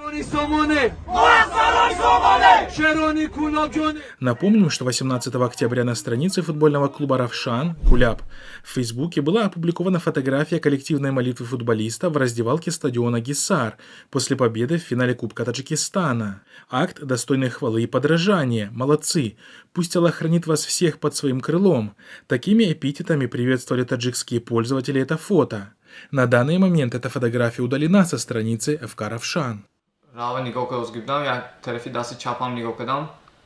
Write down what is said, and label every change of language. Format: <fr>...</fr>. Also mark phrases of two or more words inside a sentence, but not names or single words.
<ru>Напомним, что 18 октября на странице футбольного клуба «Равшан» Куляб в Фейсбуке была опубликована фотография коллективной молитвы футболиста в раздевалке стадиона Гиссар после победы в финале Кубка Таджикистана. Акт достойной хвалы и подражания. Молодцы! Пусть Аллах хранит вас всех под своим крылом. Такими эпитетами приветствовали таджикские пользователи это фото. На данный момент эта фотография удалена со страницы ФК «Равшан».</ru> <tg>Рава нигоҳ кардам, я тарафи дасти чапам нигоҳ кардам.</tg>